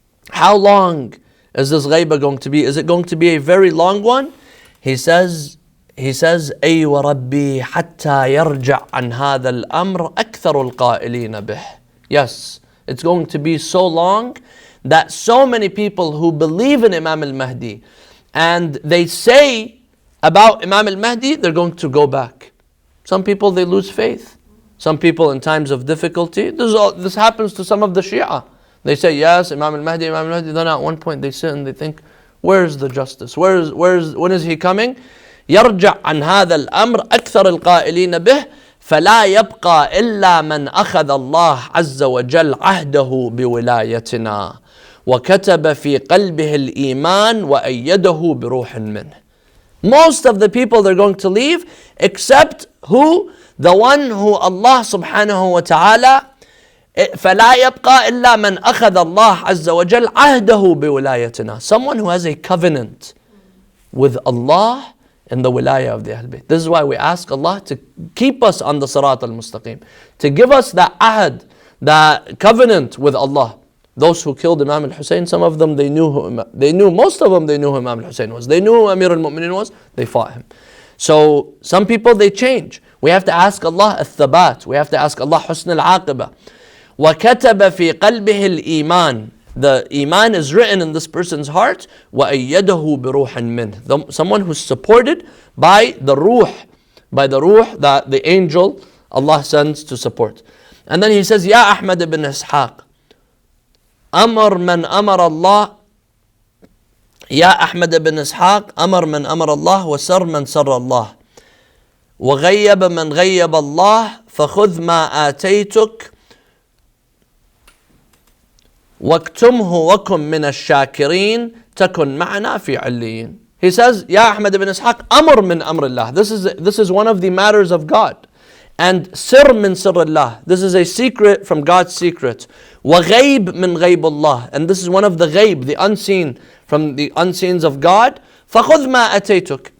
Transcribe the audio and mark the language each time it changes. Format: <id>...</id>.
<en>How long is this ghaibah going to be? Is it going to be a very long one? He says,</en> <ar>أي وربي حتى يرجع عن هذا الأمر أكثر القائلين به.</ar> <en>Yes, it's going to be so long that so many people who believe in Imam al-Mahdi and they say about Imam al-Mahdi, they're going to go back. Some people, they lose faith. Some people in times of difficulty, this happens to some of the Shia. They say, yes, Imam al-Mahdi. Then at one point they sit and they think, where's the justice? When is he coming?</en> <ar>يرجع عن هذا الأمر أكثر القائلين به فلا يبقى إلا من أخذ الله عز وجل عهده بولايتنا وكتب في قلبه الإيمان وأيده بروح منه.</ar> <en>Most of the people they're going to leave, except who? The one who Allah subhanahu wa ta'ala,</en> <ar>فلا يبقى إلا من أخذ الله عز وجل عهده بولايتنا.</ar> <en>Someone who has a covenant with Allah in the wilayah of the Ahl Bayt. This is why we ask Allah to keep us on the Sirat al-Mustaqim, to give us that ahad, that covenant with Allah. Those who killed Imam al-Hussein, some of them most of them they knew who Imam al-Hussein was. They knew who Amir al-Mu'mineen was, they fought him. So some people they change. We have to ask Allah al-Thabat. We have to ask Allah husn al-Aqibah.</en> <ar>وَكَتَبَ فِي قَلْبِهِ الْإِيمَانِ.</ar> <en>The iman is written in this person's heart.</en> <ar>وَأَيَّدَهُ بِرُوحٍ مِّنْهِ.</ar> <en>Someone who's supported by the ruh, that the angel Allah sends to support. And then he says,</en> <ar>Ya Ahmad ibn Ishaq, أمر من أمر الله يا أحمد بن إسحاق أمر من أمر الله وسر من سر الله وغيب من غيب الله فخذ ما آتيتك واكتمه وكن من الشاكرين تكن معنا في عليين.</ar> <en>He says, Ya Ahmad ibn Ishaq,</en> <ar>Amr min Amr Allah.</ar> <en>This is one of the matters of God. And</en> <ar>Sir min Sir Allah.</ar> <en>This is a secret from God's secret.</en> <ar>Wa Ghayb min Ghayb Allah.</ar> <en>And this is one of the Ghayb, the unseen, from the unseens of God.</en> <ar>فَخُذْ مَا أَتَيْتُكَ.</ar>